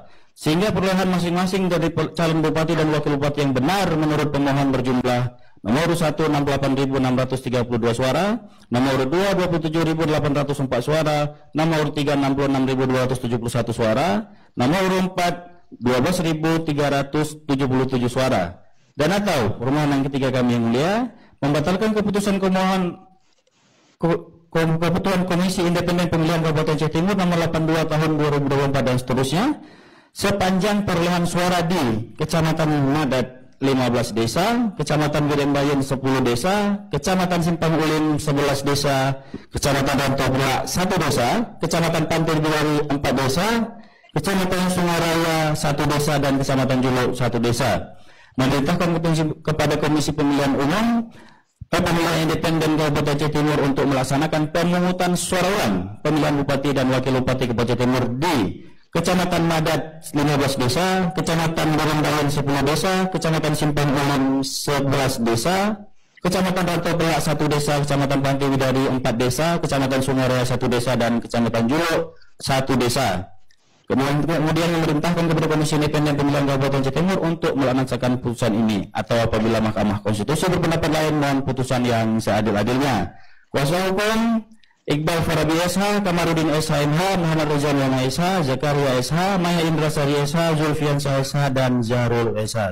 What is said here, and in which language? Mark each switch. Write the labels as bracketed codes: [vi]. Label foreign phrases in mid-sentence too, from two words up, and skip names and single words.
[id] Sehingga perolehan masing-masing dari calon Bupati dan Wakil Bupati yang benar menurut pemohon berjumlah nomor 1 68.632 suara, nomor 2 27.804 suara, nomor 3 66.271 suara, nomor 4 12.377 suara. Dan atau permohonan ketiga kami yang mulia membatalkan keputusan keputusan Komisi Independen Pemilihan Kabupaten Jawa Timur nomor 82 tahun 2024 dan seterusnya sepanjang perolehan suara di Kecamatan Madat 15 desa, Kecamatan Wirembayan 10 desa, Kecamatan Simpang Ulim 11 desa, Kecamatan Rantobra 1 desa, Kecamatan Pantai Biwari 4 desa, Kecamatan Sungaraya 1 desa, dan Kecamatan Juluk 1 desa. memerintahkan kepada Komisi Pemilihan Umum Pemilihan Independen Kabupaten Aceh Timur untuk melaksanakan pemungutan suara ulang pemilihan Bupati dan Wakil Bupati Kabupaten Aceh Timur di Kecamatan Madat 15 desa, Kecamatan Barangdayan 10 desa, Kecamatan Simpang Ulam 11 desa, Kecamatan Rantau Pelak 1 desa, Kecamatan Pantai Widari 4 desa, Kecamatan Sungai Raya 1 desa, dan Kecamatan Juluk 1 desa. Kemudian memerintahkan kepada Komisi Independen Pemilihan Kabupaten Aceh Timur untuk melaksanakan putusan ini, atau apabila Mahkamah Konstitusi berpendapat lain mohon putusan yang seadil-adilnya. Kuasa hukum Iqbal Farabi SH, Kamarudin SH MH, Muhammad Rizal Yana SH, Zakaria SH, Maya Indra Sari SH, Zulfian SH, dan Zahrul SH.